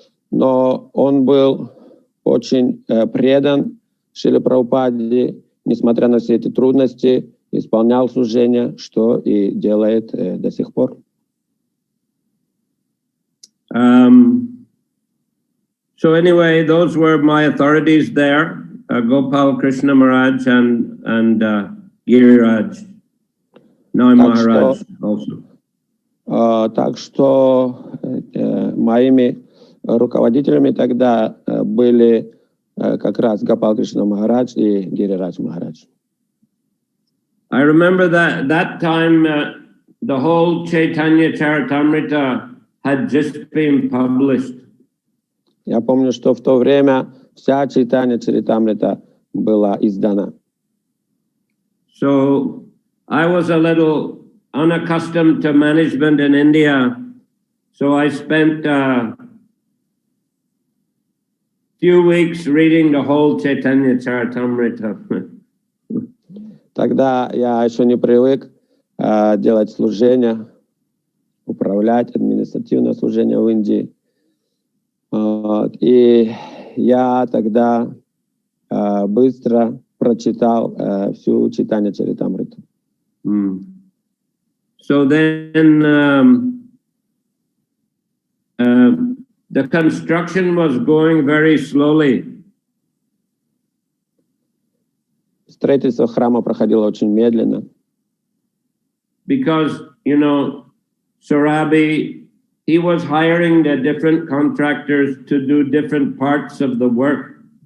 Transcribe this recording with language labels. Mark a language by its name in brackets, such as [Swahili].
[Russian] Но он был очень предан Шриле Прабхупаде, несмотря на все эти трудности, исполнял служение, что и делает до сих пор. [English] So anyway, those were my authorities there, Gopal Krishna Maharaj and Giriraj, now Maharaj also. [Russian] Так что моими руководителями тогда были как раз Гопал Кришна Махарадж и Гирирадж Махарадж. [English] I remember that time the whole Chaitanya Charitamrita had just been published. [Russian] Я помню, что в то время вся Чайтанья Чаритамрита была издана. [English] So I was a little unaccustomed to management in India, so I spent few weeks reading the whole Chaitanya Charitamrita. [Russian] Тогда я еще не привык делать служение, управлять административное служение в Индии. И я тогда быстро прочитал всю Чайтанья Чаритамриту. [English] So then the construction was going very slowly. [Russian] Строительство храма проходило очень медленно. [English] Because, you know, Surabi, he was hiring the different contractors to do different parts of the work.